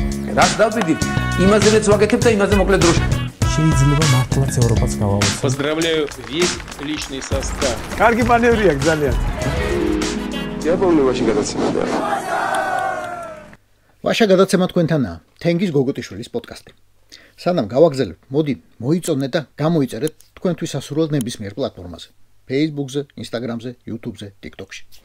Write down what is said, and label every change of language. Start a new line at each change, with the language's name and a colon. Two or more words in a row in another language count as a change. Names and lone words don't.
Georgian: რაც დავიდით, იმაზეც ვაკეთებ და იმაზე მოკლედ დროში. შეიძლება მართლაც ევროპაც გავავოცოთ.
Russian: Поздравляю весь личный состав.
Georgian: კარგი მანევრია ძალიან. დიაპოლოვაში გადაცემაა. ვაშა გადაცემა თქვენთანაა. თენგის გოგოტიშვილის პოდკასტი. სანამ გავაგზავნებ, მოდი მოიწონეთ და გამოიწერეთ თქვენთვის ასურველ ნებისმიერ პლატფორმაზე. Facebook-ზე, Instagram-ზე, YouTube-ზე, TikTok-ში.